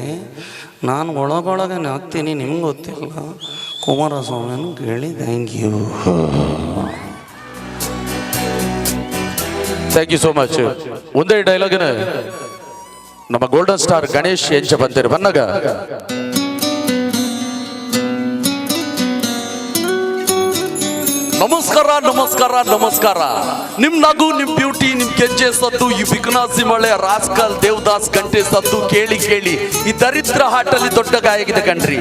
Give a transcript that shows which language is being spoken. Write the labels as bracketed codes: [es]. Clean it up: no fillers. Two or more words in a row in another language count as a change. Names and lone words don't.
[kn] ನಾನು ಒಳಗೊಳಗೆ ಹಾಕ್ತೀನಿ, ನಿಮ್ಗೆ ಗೊತ್ತಿಲ್ಲ. ಕುಮಾರಸ್ವಾಮಿಯನ್ನು ಕೇಳಿ. [en] thank you. thank you so much. [tcy] ಒಂದೇ ಡೈಲಾಗಿನ ನಮ್ಮ ಗೋಲ್ಡನ್ ಸ್ಟಾರ್ ಗಣೇಶ್ ಎಂಚ ಬಂದಿರು ಬನ್ನಗ. [kn] ನಮಸ್ಕಾರ ನಮಸ್ಕಾರ ನಮಸ್ಕಾರ. ನಿಮ್ ನಗು, ನಿಮ್ ಬ್ಯೂಟಿ, ನಿಮ್ ಕೆಂಚೆ ಸದ್ದು, ಈ ಬಿಕನಾಸಿ ಮಳೆ, ರಾಸ್ಕಲ್ ದೇವದಾಸ್ ಗಂಟೆ ಸದ್ದು ಕೇಳಿ ಕೇಳಿ ಈ ದರಿದ್ರ ಹಾಟಲ್ಲಿ ದೊಡ್ಡ ಗಾಯ ಆಗಿದೆ ಕಣ್ರಿ.